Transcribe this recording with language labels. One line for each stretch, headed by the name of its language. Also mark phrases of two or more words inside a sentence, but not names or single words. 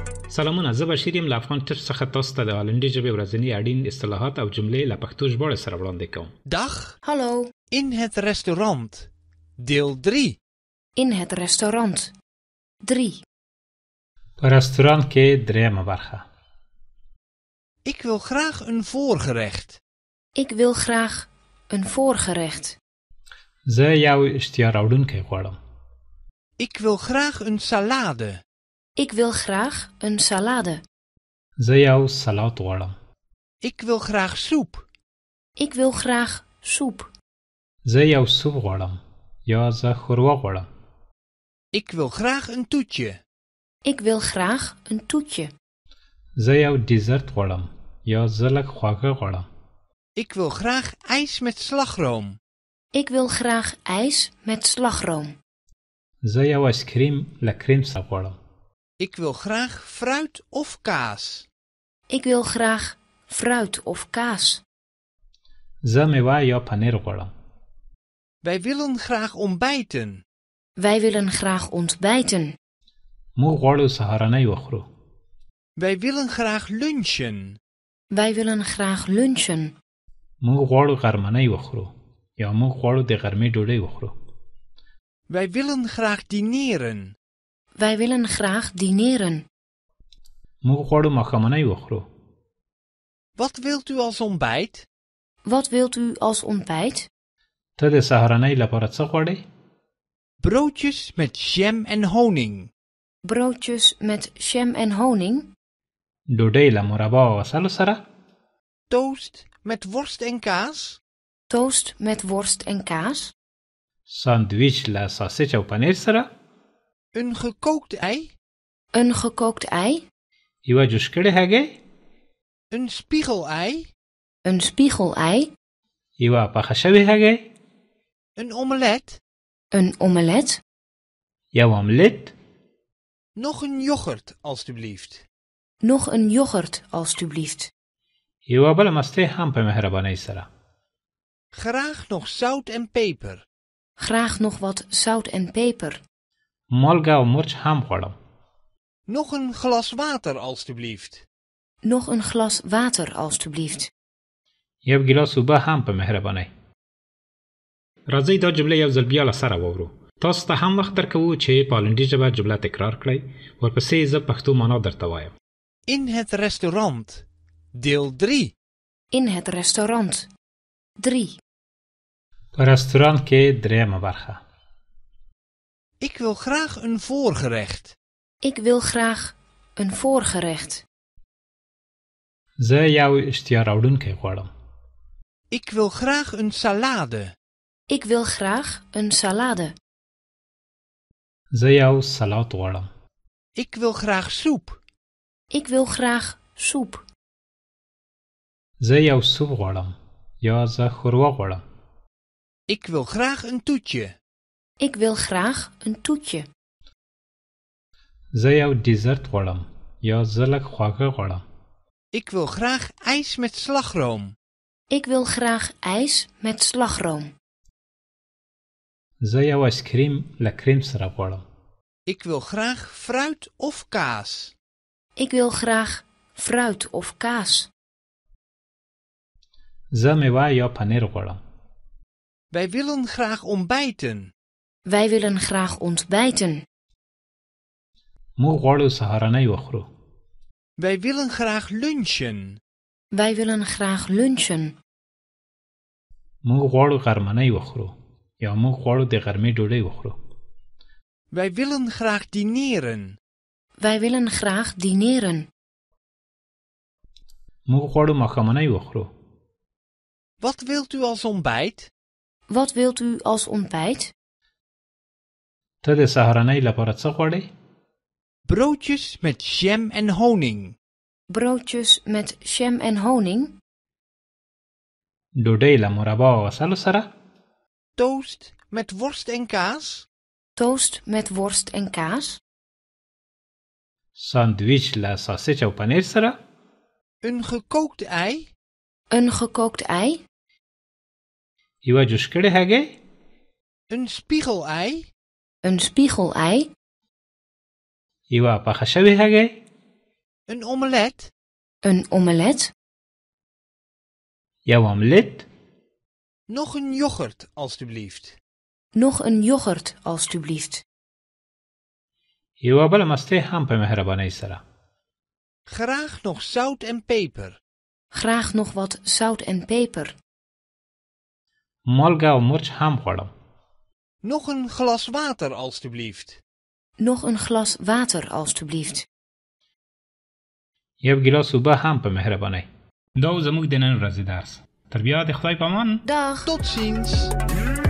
Pashto: سلامونه، زه بشیر یم له افغان ټچ څخه تاسو ته د هالندي ژبې ورځني اړین اصطلاحات او جملې له پښتو ژباړې سره وړاندې کوم.
Dutch: Dag, Hallo, in het restaurant. Deel 3. in het restaurant. 3.
Pashto: په رستورانت کې درېیمه برخه.
Dutch: Ik wil graag een voorgerecht. Ik wil graag een voorgerecht.
Pashto: زه یو اشتیا راوړونکی غواړم.
Dutch: Ik wil graag een salade. Ik wil graag een salade.
Pashto: زه یو سلاد غواړم.
Dutch: Ik wil graag soep. Ik wil graag soep.
Pashto: زه یو سوپ غواړم یا زه ښوروا غواړم.
Dutch: Ik wil graag een toetje. Ik wil graag een toetje.
Pashto: زه یو ډیزرت غواړم یا زه لږ خواږه غواړم.
Dutch: Ik wil graag ijs met slagroom. Ik wil graag ijs met slagroom.
Pashto: زه یو آیسکریم له کریم سره غواړم.
Dutch: Ik wil graag fruit of kaas. Ik wil graag fruit of kaas.
Pashto: زه میوه یا پنیر غواړم.
Dutch: Wij willen graag ontbijten. Wij willen graag ontbijten.
Pashto: موږ غواړو سهارنۍ وخورو.
Dutch: Wij willen graag lunchen. Wij willen graag lunchen.
Pashto: موږ غواړو غرمنۍ وخورو یا موږ غواړو د غرمې ډوډۍ وخورو.
Dutch: Wij willen graag dineren. Wij willen graag dineren.
Pashto: موږ غواړو ماښامنۍ وخورو.
Dutch: Wat wilt u als ontbijt? Wat wilt u als ontbijt?
Pashto: ته د سهارنۍ لپاره څه غواړې؟
Dutch: Broodjes met jam en honing. Broodjes met jam en honing.
Pashto: ډوډۍ له مربا او عسلو سره.
Dutch: Toast met worst en kaas. Toast met worst en kaas.
Pashto: ساندویچ له ساسج او پنیر سره.
Dutch: Een gekookt ei. Een gekookt ei.
Pashto: یوه جوش کړې هګۍ.
Dutch: Een spiegelei. Een spiegelei.
Pashto: یوه پخه شوې هګۍ.
Dutch: Een omelet. Een omelet.
Pashto: یو املت.
Dutch: Nog een yoghurt, alstublieft. Nog een yoghurt, alstublieft.
Pashto: یوه بله مستې هم په مهربانۍ سره.
Dutch: Graag nog zout en peper. Graag nog wat zout en peper.
Pashto: مالګه او مرچ هم غواړم.
Dutch: Nog een glas water, alstublieft. Nog een glas water, alstublieft.
Pashto: یو ګیلاس اوبه هم په مهربانۍ. راځئ دا جمله یو ځل بیا له سره واورو. تاسو ته هم وخت درکوو چې په هالندي ژبه جمله تکرار کړئ. ورپسې زه پښتو معنا درته وایم.
Dutch: In het restaurant. Deel 3. In het restaurant. 3.
Pashto: په رستورانت کې درېیمه برخه.
Dutch: Ik wil graag een voorgerecht. Ik wil graag een voorgerecht.
Pashto: زه یو اشتیا راوړونکی غواړم.
Dutch: Ik wil graag een salade. Ik wil graag een salade.
Pashto: زه یو سلاد غواړم.
Dutch: Ik wil graag soep. Ik wil graag soep.
Pashto: زه یو سوپ غواړم یا زه ښوروا غواړم.
Dutch: Ik wil graag een toetje. Ik wil graag een toetje.
Pashto: زه یو ډیزرت غواړم یا زه لږ خواږه غواړم.
Dutch: Ik wil graag ijs met slagroom. Ik wil graag ijs met slagroom.
Pashto: زه یو آیسکریم له کریم سره غواړم.
Dutch: Ik wil graag fruit of kaas. Ik wil graag fruit of kaas.
Pashto: زه میوه یا پنیر غواړم.
Dutch: Wij willen graag ontbijten. Wij willen graag ontbijten.
Pashto: موږ غواړو سهارنۍ وخورو.
Dutch: Wij willen graag lunchen. Wij willen graag lunchen.
Pashto: موږ غواړو غرمنۍ وخورو یا موږ غواړو د غرمې ډوډۍ وخورو.
Dutch: Wij willen graag dineren. Wij willen graag dineren.
Pashto: موږ غواړو ماښامنۍ وخورو.
Dutch: Wat wilt u als ontbijt? Wat wilt u als ontbijt?
Pashto: ته د سهارنۍ لپاره څه غواړې؟
Dutch: Broodjes met jam en honing. Broodjes met jam en honing.
Pashto: ډوډۍ له مربا او عسلو سره.
Dutch: Toast met worst en kaas. Toast met worst en kaas.
Pashto: ساندویچ له ساسج او پنیر سره.
Dutch: Een gekookt ei. Een gekookt ei.
Pashto: یوه جوش کړې هګۍ.
Dutch: Een spiegelei. Een spiegelei.
Pashto: یوه پخه شوې هګۍ.
Dutch: Een omelet? Een omelet?
Pashto: یو آملت.
Dutch: Nog een yoghurt, alstublieft. Nog een yoghurt, alstublieft.
Pashto: یوه بله مستې هم په مهربانۍ سره.
Dutch: Graag nog zout en peper. Graag nog wat zout en peper.
Pashto: مالګه او مرچ هم غواړم.
Dutch: Nog een glas water, alstublieft. Nog een glas water, alstublieft.
Pashto: یو ګیلاس اوبه هم په مهربانۍ. دا و زموږ د نن ورځې درس. تر بیا د خدای په امان.
Dutch: Dag! Tot ziens.